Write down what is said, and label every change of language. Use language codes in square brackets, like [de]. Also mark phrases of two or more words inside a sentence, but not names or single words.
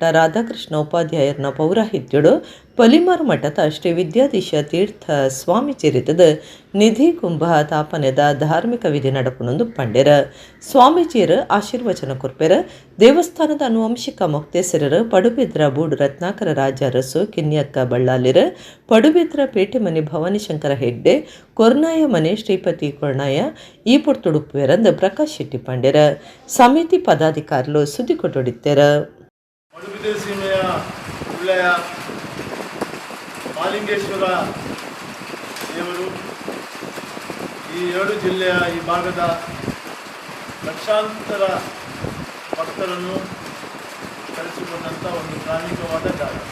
[tcy] ರಾಧಾಕೃಷ್ಣ ಉಪಾಧ್ಯಾಯರ್ನ ಪೌರಾಹಿತ್ಯೋಡು ಪಲಿಮಾರು ಮಠದ ಶ್ರೀ ವಿದ್ಯಾಧೀಶ ತೀರ್ಥ ಸ್ವಾಮೀಜಿರಿತದ ನಿಧಿ ಕುಂಭ ತಾಪನೆದ ಧಾರ್ಮಿಕ ವಿಧಿ ನಡಪುನೊಂದು ಪಂಡೆರ ಸ್ವಾಮೀಜಿಯರು ಆಶೀರ್ವಚನ ಕೊರ್ಪೆರ ದೇವಸ್ಥಾನದ ಅನುವಂಶಿಕ ಮೊಕ್ತೇಸರರು ಪಡುಬಿದ್ರ ಬೂಡು ರತ್ನಾಕರ ರಾಜ ಅರಸು ಕಿನ್ಯಕ್ಕ ಬಳ್ಳಾಲಿರ ಪಡುಬಿದ್ರ ಪೇಟೆ ಮನೆ ಭವಾನಿ ಶಂಕರ ಹೆಗ್ಡೆ ಕೊರ್ನಾಯ ಮನೆ ಶ್ರೀಪತಿ ಕೊರ್ನಾಯ ಈ ಪೊರ್ತುಡುಪುವೆರಂದು ಪ್ರಕಾಶ್ ಶೆಟ್ಟಿ ಪಂಡೆರ ಸಮಿತಿ ಪದಾಧಿಕಾರಿಗಳು ಸುದ್ದಿ ಕೊಟ್ಟೊಡಿತ್ತೆರ. [kn] ಪಡುಬಿದ್ರೆ ಸೀಮೆಯ ಒಳ್ಳೆಯ ಮಹಾಲಿಂಗೇಶ್ವರ ದೇವರು ಈ 2 ಜಿಲ್ಲೆಯ ಈ ಭಾಗದ ಲಕ್ಷಾಂತರ ಭಕ್ತರನ್ನು ಕರೆಸಿಕೊಂಡಂಥ ಒಂದು ಧಾರ್ಮಿಕವಾದ ಜಾಗ.